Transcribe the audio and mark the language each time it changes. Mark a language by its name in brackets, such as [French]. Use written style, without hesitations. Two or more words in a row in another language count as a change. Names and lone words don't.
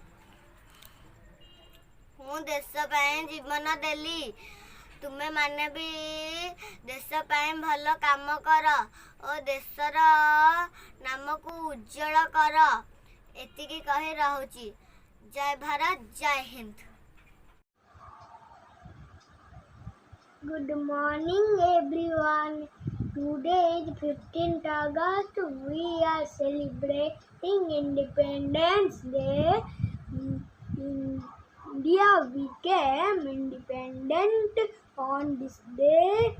[Odia] ମୁଁ ଦେଶ ପାଇଁ ଜୀବନ ଦେଲି, ତୁମେମାନେ ବି ଦେଶ ପାଇଁ ଭଲ କାମ କର ଓ ଦେଶର ନାମକୁ ଉଜ୍ଜଳ କର। ଏତିକି କହି ରହୁଛି। ଜୟ ଭାରତ, ଜୟ ହିନ୍ଦ। [English] Good morning everyone. Today is 15th August. We are celebrating Independence Day. India became independent on this day.